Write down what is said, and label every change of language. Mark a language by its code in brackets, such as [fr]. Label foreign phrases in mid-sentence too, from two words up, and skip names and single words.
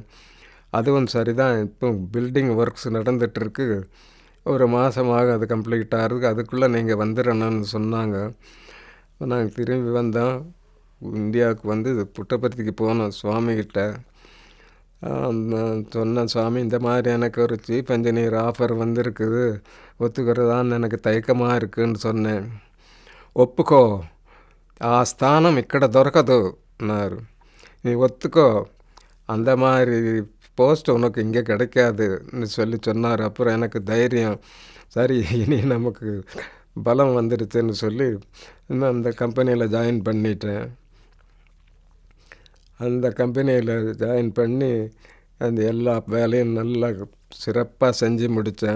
[ta] அதுவும் சரி தான், இப்போ [en] building works [ta] நடந்துகிட்ருக்கு, ஒரு மாதமாக அது கம்ப்ளீட் ஆகிறதுக்கு, அதுக்குள்ளே நீங்கள் வந்துடணும்னு சொன்னாங்க. நாங்கள் திரும்பி வந்தோம். இந்தியாவுக்கு புட்டபர்த்திக்கு போனோம் சுவாமிகிட்ட. சொன்னேன், சுவாமி இந்த மாதிரி எனக்கு ஒரு [en] chief engineer offer [ta] வந்திருக்குது, ஒத்துக்கிறதான்னு எனக்கு தயக்கமாக இருக்குதுன்னு சொன்னேன். [te] ఒప్పుకో, ఆ స్థానం ఇక్కడ దొరకదు అన్నారు. [ta] நீ ஒத்துக்கோ, அந்த மாதிரி போஸ்ட் உனக்கு இங்கே கிடைக்காதுன்னு சொல்லி சொன்னார். அப்புறம் எனக்கு தைரியம், சரி இனி நமக்கு பலம் வந்துடுச்சுன்னு சொல்லி அந்த கம்பெனியில் ஜாயின் பண்ணிட்டேன். அந்த கம்பெனியில் ஜாயின் பண்ணி அந்த எல்லா வேலையும் நல்லா சிறப்பாக செஞ்சு முடித்தேன்.